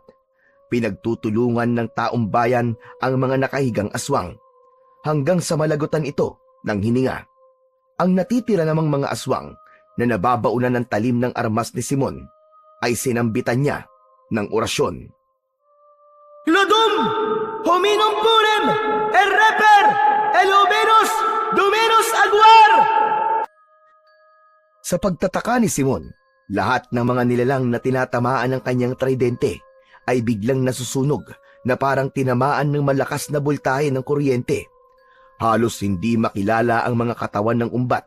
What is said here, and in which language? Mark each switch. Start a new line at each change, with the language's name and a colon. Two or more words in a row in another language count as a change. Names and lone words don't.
Filipino: Pinagtutulungan ng taong bayan ang mga nakahigang aswang hanggang sa malagutan ito ng hininga. Ang natitira namang mga aswang na nababaunan ng talim ng armas ni Simon ay sinambitan niya ng orasyon.
Latin: Ludum! Hominum purem! Reper! Eluminus! Dominus Aguar!
Filipino: Sa pagtataka ni Simon, Lahat ng mga nilalang na tinatamaan ng kanyang tridente ay biglang nasusunog na parang tinamaan ng malakas na boltahe ng kuryente. Halos hindi makilala ang mga katawan ng umbat.